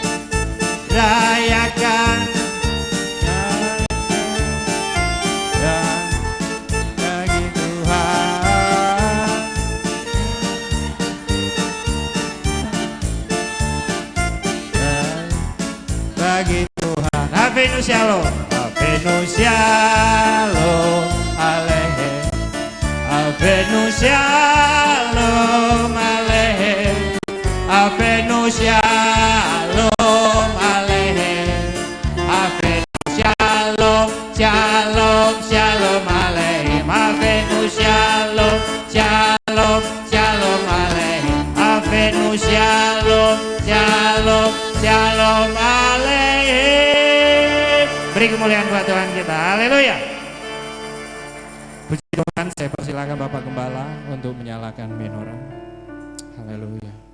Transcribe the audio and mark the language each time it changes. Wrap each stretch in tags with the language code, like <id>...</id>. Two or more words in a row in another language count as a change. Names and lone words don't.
<id>Rayakan dan bagi Tuhan, bagi Tuhan.</id> <he>הבאנו שלום, הבאנו שלום עליכם, הבאנו שלום עליכם, הבאנו שלום עליכם, הבאנו שלום, שלום, שלום עליכם, הבאנו שלום, שלום, שלום עליכם, הבאנו שלום, שלום, שלום עליכם.</he> <id>Beri kemuliaan buat Tuhan kita, haleluya. Puji Tuhan, saya persilakan Bapak Gembala untuk menyalakan menorah. Haleluya.</id>